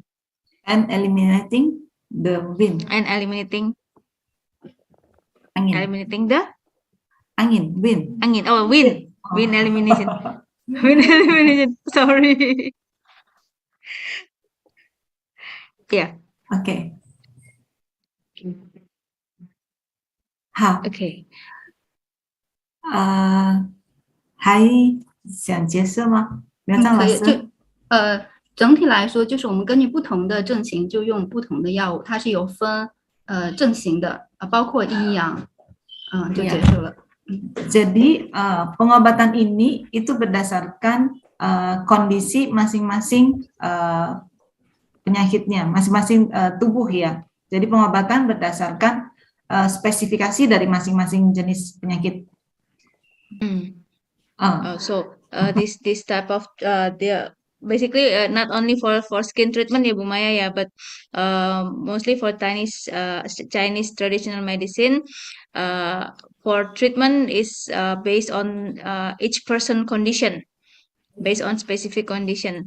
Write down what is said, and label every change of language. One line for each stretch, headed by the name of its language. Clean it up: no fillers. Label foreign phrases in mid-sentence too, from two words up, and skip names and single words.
English: and eliminating the wind, and eliminating wind. Wind elimination. Wind elimination. Sorry. Yeah. Okay. 好。 Okay.
Chinese: 还想解释吗？苗张老师？整体来说，就是我们根据不同的症型就用不同的药物，它是有分症型的包括阴阳，就结束了。
Indonesian: Jadi pengobatan ini itu berdasarkan kondisi masing-masing penyakitnya, masing-masing tubuh ya. Jadi pengobatan berdasarkan spesifikasi dari masing-masing jenis penyakit.
English: So this type of basically not only for skin treatment ya Bu Maya ya, but mostly for Chinese traditional medicine. For treatment is based on each person condition, based on specific condition.